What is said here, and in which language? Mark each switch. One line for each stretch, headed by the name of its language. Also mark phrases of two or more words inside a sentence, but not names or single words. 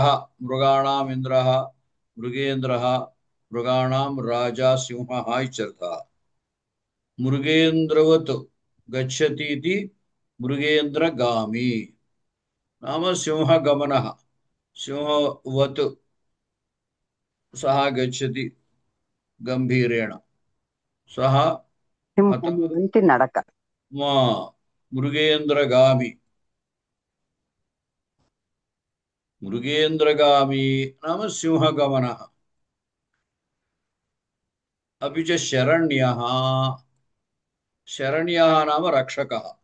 Sanskrit: मृगाणाम् इन्द्रः मृगेन्द्रः मृगाणां राजा सिंहः इत्यर्थः मृगेन्द्रवत् गच्छति इति मृगेन्द्रगामी नाम सिंहगमनः सिंहवत् सः गच्छति गम्भीरेण सः अतः
Telugu: సింహం వంటి నడక
Sanskrit: मृगेन्द्रगामी मृगेन्द्रगामी नाम सिंहगमनः अपि च शरण्यः शरण्यः नाम रक्षकः